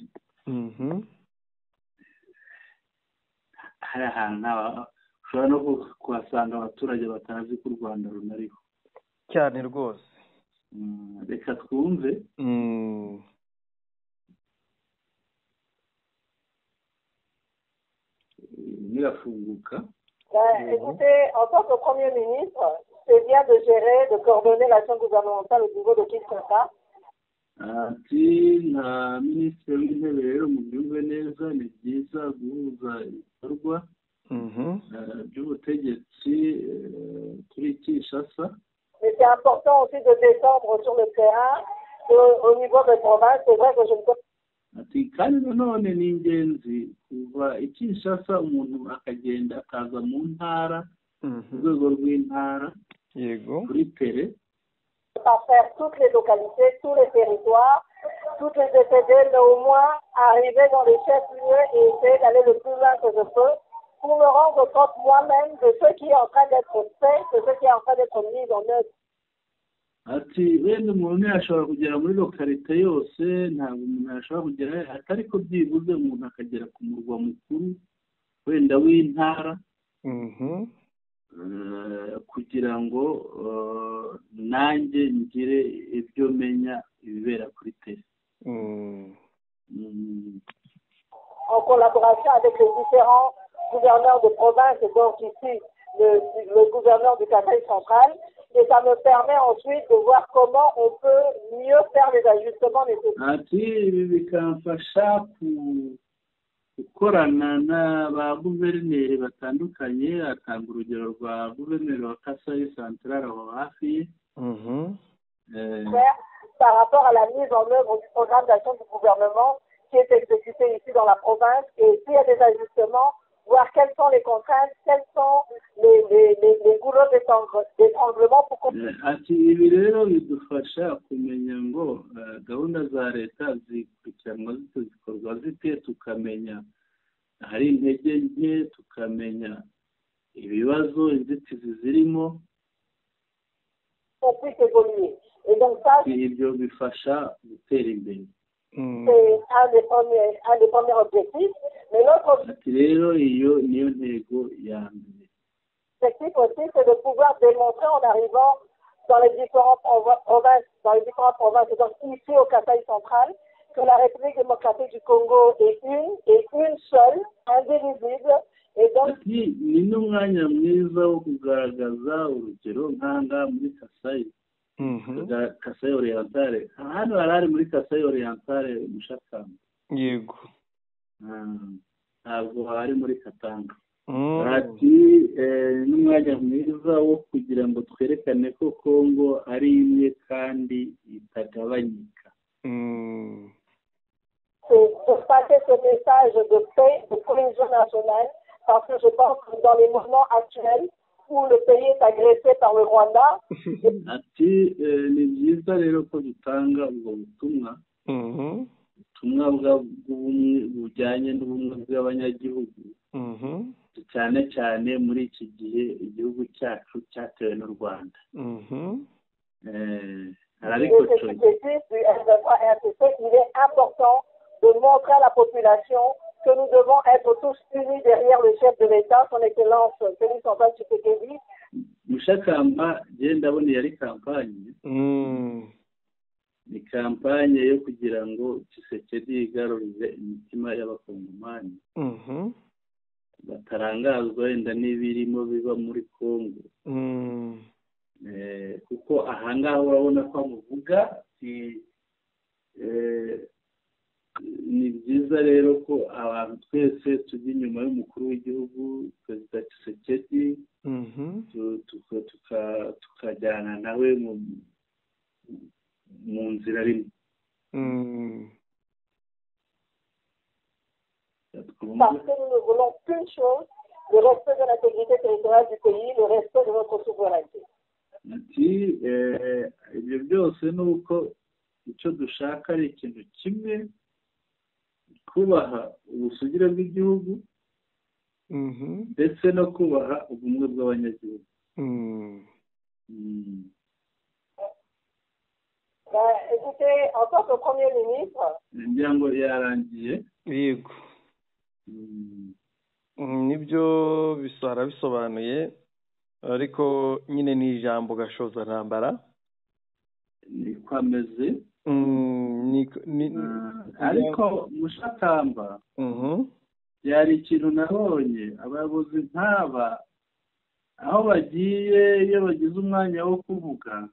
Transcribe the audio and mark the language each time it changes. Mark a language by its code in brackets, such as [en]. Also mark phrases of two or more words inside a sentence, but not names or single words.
[rw] hari ahantu ushobora no kuhasanga abaturage batazi ko u Rwanda runariho cyane rwose. reka twumve. Nirafunguka. [fr] Écoutez, en tant que Premier ministre, c'est bien de gérer, de coordonner l'action gouvernementale au niveau de Kinshasa. [rw] Ati nta minisitiri w'intebe rero mubyumve neza, ni byiza guhuza ibikorwa by'ubutegetsi kuri Kinshasa. [fr] Mais c'est important aussi de descendre sur le terrain au niveau des provinces. C'est vrai que je ne peux [rw] ati kandi nanone ni ingenzi kuva i Kinshasa umuntu akagenda akaza mu ntara ku rwego rw'intara kuri tere [fr] pas faire toutes les localités, tous les territoires, toutes les DCD, mais au moins arriver dans les chefs-lieux et essayer d'aller le plus loin que je peux pour me rendre compte moi-même de ce qui est en train d'être fait, de ce qui est en train d'être mis en œuvre. [rw] ati wenda umuntu yashobora kugera muri lokalite yose, ntabwo umuntu yashobora kugera atari ko byibuze umuntu akagera ku murwa mukuru wenda w'intara kugira ngo nanjye ngire ibyo menya ibibera kuri tere. [fr] En collaboration avec les différents gouverneurs de province et donc ici le gouverneur du Kasaï central, et ça me permet ensuite de voir comment on peut mieux faire les ajustements nécessaires. [rw] Ati ibi bikamfasha gukorana n'aba guverineri batandukanye, atanga urugero rwa guverineri wa Kasayi Central aho hafi [fr] par rapport à la mise en œuvre du programme d'action du gouvernement qui est exécuté ici dans la province, et s'il y a des ajustements, voir quelles sont les contraintes, quels sont les goulots d'étranglement pour qu'on... [rw] Ati ibi rero bidufasha kumenya ngo gahunda za leta zikurikiranwa zite, zikorwa zite, tukamenya hari intege nke, tukamenya ibibazo, inzitizi zirimo. [fr] On puisse évoluer. Et donc ça, [rw] ibyo bifasha gutera imbere. [fr] C'est un des premiers objectifs. Mais l'autre objectif aussi, c'est de pouvoir démontrer en arrivant dans les différentes provinces, donc ici au Kasaï central, que la République démocratique du Congo est une seule, indivisible, et donc... [rw] ni n'umwanya mwiza wo kugaragaza urugero nk'aha muri Kasayi. Kasayi Orientale, hano hari muri Kasayi Orientale Mushakamba. Yego. Ntabwo hari muri Katanga. Ati n'umwanya mwiza wo kugira ngo twerekane ko Kongo ari imwe kandi itagabanyika. [fr] C'est passer ce message de paix, de cohésion nationale, parce que je pense que dans les moments actuels où le pays est agressé par le Rwanda. [rw] Ati ni byiza rero ko dutanga ubwo butumwa. Ubutumwa bw'ubumwe bujyanye n'ubumwe bw'abanyagihugu. Cyane cyane muri iki gihe igihugu cyacu cyatewe n'u Rwanda. [fr] Il est important de montrer à la population que nous devons être tous unis derrière le chef de l'État, son Excellence Félix Antoine Tshisekedi. [rw] Mushakamba ndabona yari kampanye. Ni kampanye yo kugira ngo Tshisekedi yigarurire imitima y'abakongomani. Batarangazwa wenda n'ibirimo biba muri Kongo. Kuko ahangaha urabona ko amuvuga ni byiza rero ko abantu twese tujya inyuma y'umukuru w'igihugu Perezida Tshisekedi, tukajyana nawe mu nzira rimwe. [fr] Parce que nous ne voulons qu'une chose, le respect de l'intégrité territoriale du pays, le respect de notre souveraineté. [rw] Ati ibyo byose ni uko icyo dushaka ari ikintu kimwe, kubaha ubusugire bw'igihugu ndetse no kubaha ubumwe bw'abanyagihugu. [fr] Écoutez, en tant que Premier ministre, [rw] ngira ngo yarangiye. Yego. nibyo bisobanuye ariko nyine ni ijambo gashoza ntambara niko ameze. Ariko Mushakamba byari ikintu nabonye abayobozi nk'aba aho bagiye iyo bagize umwanya wo kuvuga